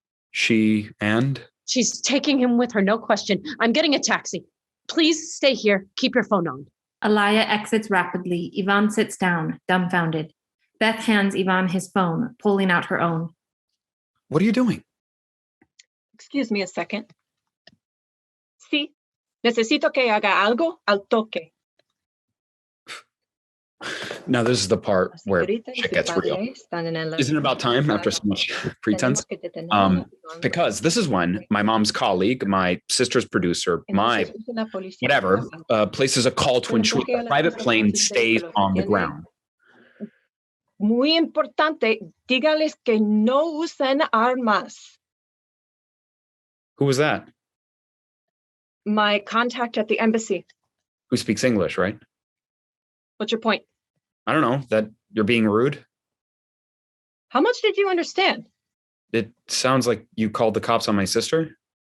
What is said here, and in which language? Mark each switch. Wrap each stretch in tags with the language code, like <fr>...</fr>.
<en>She and? She's taking him with her, no question. I'm getting a taxi. Please stay here. Keep your phone on. Alaya exits rapidly. Ivan sits down, dumbfounded. Beth hands Ivan his phone, pulling out her own. What are you doing? Excuse me a second.</en> <es>Sí, necesito que haga algo al toque.</es> <en>Now, this is the part where shit gets real. Isn't it about time after so much pretense? Because this is when my mom's colleague, my sister's producer, my whatever, places a call to ensure the private plane stays on the ground.</en> <es>Muy importante, dígales que no usen armas.</es> <en>Who was that? My contact at the embassy. Who speaks English, right? What's your point? I don't know, that you're being rude. How much did you understand? It sounds like you called the cops on my sister.</en>